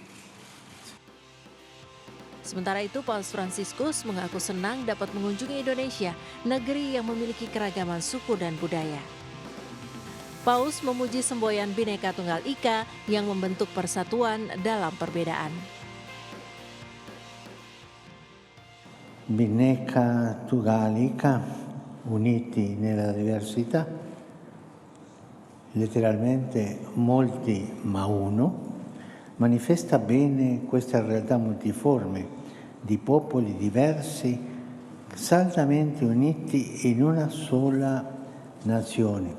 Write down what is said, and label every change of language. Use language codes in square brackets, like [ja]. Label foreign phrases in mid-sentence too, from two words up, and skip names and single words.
[id] Sementara itu, Paus Fransiskus mengaku senang dapat mengunjungi Indonesia, negeri yang memiliki keragaman suku dan budaya. Paus memuji semboyan Bhinneka Tunggal Ika yang membentuk persatuan dalam perbedaan. Bhinneka Tunggal Ika, [it] uniti nella diversità, letteralmente molti ma uno, manifesta bene questa realtà multiforme di popoli diversi, saldamente uniti in una sola nazione.